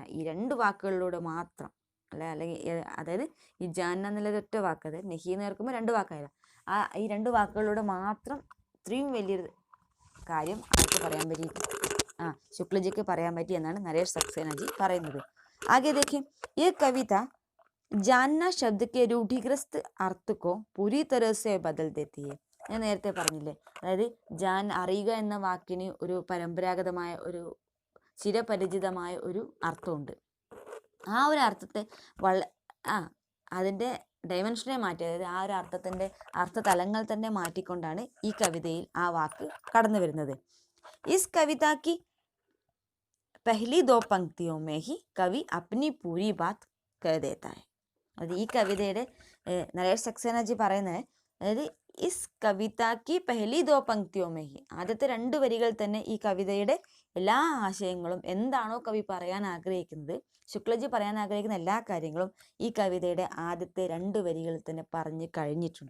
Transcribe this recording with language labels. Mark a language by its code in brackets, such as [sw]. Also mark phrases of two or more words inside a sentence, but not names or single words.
[ml] ഈ 2 വാക്കുകളിലൂടെ മാത്രം അല്ലെങ്കിൽ അതായത് ഈ ജാന്ന എന്നുള്ളത് ഒറ്റ വാക്ക്, അതായത് നെഹി എന്ന് കേൾക്കുമ്പോൾ 2 വാക്കായാലും ഈ 2 വാക്കുകളിലൂടെ മാത്രം ഇത്രയും വലിയൊരു കാര്യം ആർക്ക് പറയാൻ പറ്റി? ശുക്ലജിക്ക് പറയാൻ പറ്റി എന്നാണ് നരേഷ് സക്സേന ജി പറയുന്നത്. [hi] आगे देखें, ये कविता जानना शब्द के रूढ़िग्रस्त अर्थ को पूरी तरह से बदल देती है. [ml] ഞാൻ നേരത്തെ പറഞ്ഞില്ലേ, അതായത് അറിയുക എന്ന വാക്കിന് ഒരു പരമ്പരാഗതമായ ഒരു ചിരപരിചിതമായ ഒരു അർത്ഥമുണ്ട്. ആ ഒരു അർത്ഥത്തെ അതിൻ്റെ ഡയമെൻഷനെ മാറ്റി, അതായത് ആ ഒരു അർത്ഥതലങ്ങൾ തന്നെ മാറ്റിക്കൊണ്ടാണ് ഈ കവിതയിൽ ആ വാക്ക് കടന്നു വരുന്നത്. [hi] इस कविता की पहली दो पंक्तियों में ही कवि अपनी पूरी बात कह देता है. [ml] അത് ഈ കവിതയുടെ നരേഷ് സക്സേന ജി പറയുന്നത്, അതായത് [hi] इस कविता की पहली दो पंक्तियों में ही, [ml] ആദ്യത്തെ 2 വരികൾ തന്നെ ഈ കവിതയുടെ എല്ലാ ആശയങ്ങളും, എന്താണോ കവി പറയാൻ ആഗ്രഹിക്കുന്നത്, ശുക്ലജി പറയാൻ ആഗ്രഹിക്കുന്ന എല്ലാ കാര്യങ്ങളും ഈ കവിതയുടെ ആദ്യത്തെ 2 വരികളിൽ തന്നെ പറഞ്ഞു കഴിഞ്ഞിട്ടുണ്ട്.